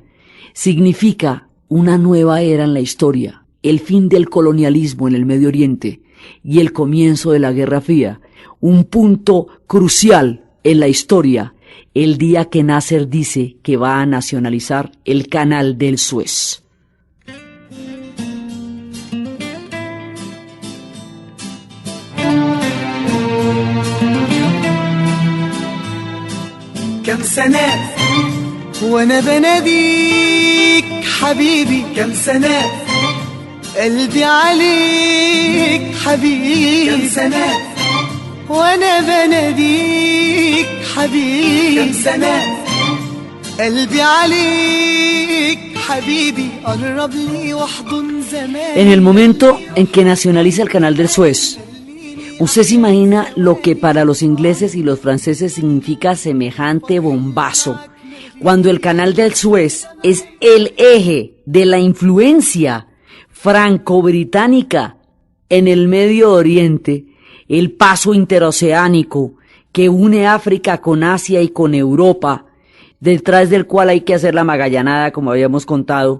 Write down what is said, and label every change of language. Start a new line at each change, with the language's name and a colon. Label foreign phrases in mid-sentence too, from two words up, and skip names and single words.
Spanish: Significa una nueva era en la historia, el fin del colonialismo en el Medio Oriente y el comienzo de la Guerra Fría, un punto crucial en la historia el día que Nasser dice que va a nacionalizar el canal del Suez.
Arabic: كم سنة وانا بناديك حبيبي كم سنة قلبي عليك حبيبي كم سنة وانا بناديك حبيبي كم سنة قلبي عليك حبيبي قرب لي واحضن زمان.
Spanish: En el momento en que nacionaliza el canal del Suez, ¿usted se imagina lo que para los ingleses y los franceses significa semejante bombazo? Cuando el canal del Suez es el eje de la influencia franco-británica en el Medio Oriente, el paso interoceánico que une África con Asia y con Europa, detrás del cual hay que hacer la magallanada, como habíamos contado.